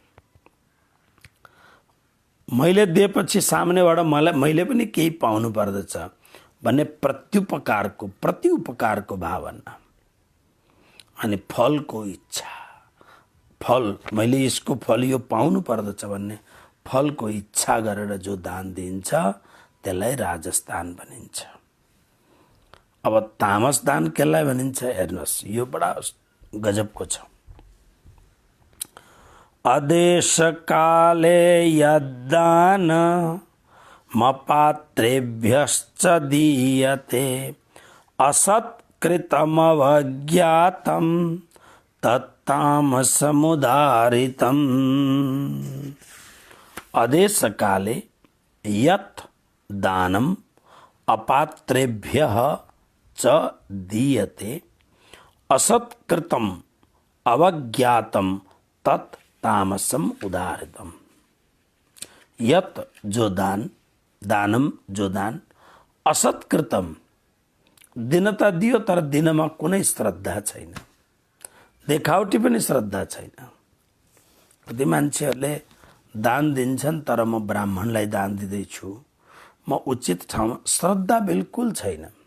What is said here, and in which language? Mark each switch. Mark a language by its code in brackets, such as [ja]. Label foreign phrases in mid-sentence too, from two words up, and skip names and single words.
[ne] मैले दिएपछि सामनेबाट मैले पनि केही पाउनु पर्दछ भन्ने प्रत्युपकारको, प्रति उपकारको भावना अनि फलको इच्छा, फल मैले यसको फल यो पाउनु पर्दछ भन्ने फलको इच्छा गरेर जो दान दिन्छ त्यसलाई राजस्दान भनिन्छ। अब तामस दान केलाई भनिन्छ हेर्नुहोस्, यो बडा गजबको छ। [sa] अदेश काले यद्दान मपात्रेभ्यश्च दीयते असत्कृतमवज्ञातं तत्तामसमुदारितम्। अदेश काले यत् दानम अपात्रेभ्यः च दीयते असत्कृतम अवज्ञातम तत् तामसम उदारितम। [ne] यत् जो दान, दानम जो दान, असत्कृतम दिन त दियो तर दिनमा कुनै श्रद्धा छैन, देखावटी पनि श्रद्धा छैन। कति मान्छेहरूले दान दिन्छन् तर म ब्राह्मणलाई दान दिँदैछु, म उचित ठाउँमा, श्रद्धा बिल्कुल छैन।